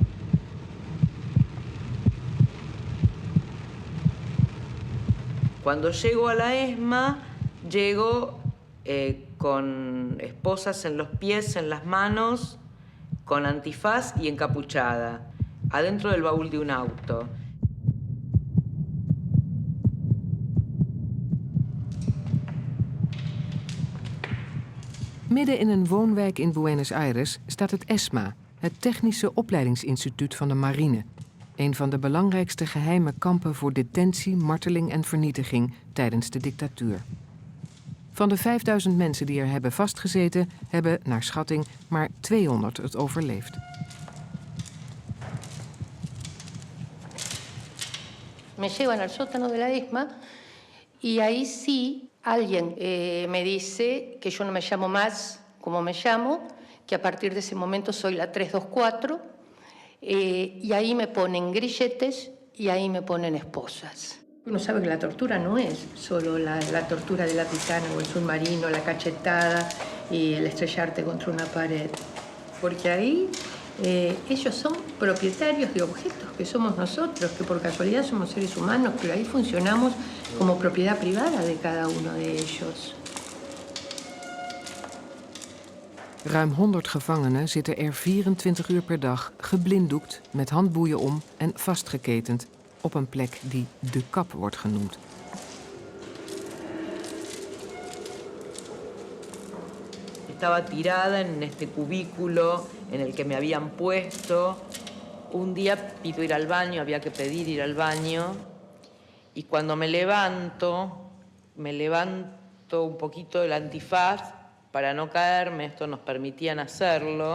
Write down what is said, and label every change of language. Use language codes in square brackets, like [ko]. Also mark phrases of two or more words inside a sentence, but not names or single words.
[es] Cuando llego a la ESMA, llego con esposas en los pies, en las manos, con antifaz y encapuchada, adentro del baúl de un auto. [nl] Midden in een woonwijk in Buenos Aires staat het ESMA, het Technische Opleidingsinstituut van de Marine. Een van de belangrijkste geheime kampen voor detentie, marteling en vernietiging tijdens de dictatuur. Van de 5000 mensen die er hebben vastgezeten, hebben, naar schatting, maar 200 het overleefd. [es] Me llevan al sótano de la ESMA y ahí sí alguien me dice que yo no me llamo más como me llamo, que a partir de ese momento soy la 324, y ahí me ponen grilletes y ahí me ponen esposas. Uno sabe que la tortura no es solo la tortura de la picana o el submarino, la cachetada y el estrellarte contra una pared, porque ahí ellos son propietarios de objetos, que somos nosotros, que por casualidad somos seres humanos, pero ahí funcionamos como propiedad privada de cada uno de ellos. [nl] Ruim 100 gevangenen zitten er 24 uur per dag geblinddoekt, met handboeien om en vastgeketend op een plek die de kap wordt genoemd. [es] Estaba tirada en este cubículo en el que me habían puesto. Un día pido ir al baño, había que pedir ir al baño. Y cuando me levanto un poquito el antifaz para no caerme, esto nos permitían hacerlo.